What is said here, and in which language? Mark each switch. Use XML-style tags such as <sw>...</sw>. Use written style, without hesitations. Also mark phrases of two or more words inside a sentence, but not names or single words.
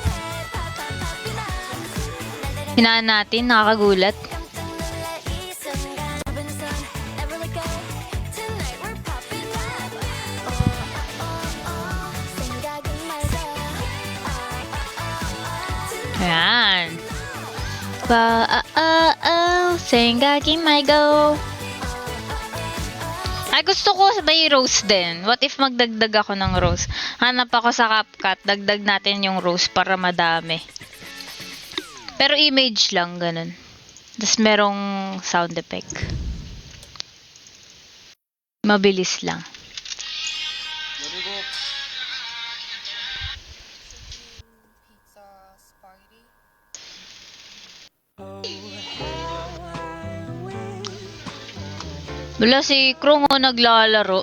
<tl>Hinaan natin, nakakagulat. Ayan.</tl> <ko>생각이 말고.</ko> <tl>Ay, gusto ko may rose din.</tl> <en>What if</en> <tl>magdagdag ako ng rose? Hanap ako sa CapCut. Dagdag natin yung rose para madami. Pero image lang, ganun. Tapos merong sound effect. Mabilis lang. Wala si Krong o naglalaro.</tl>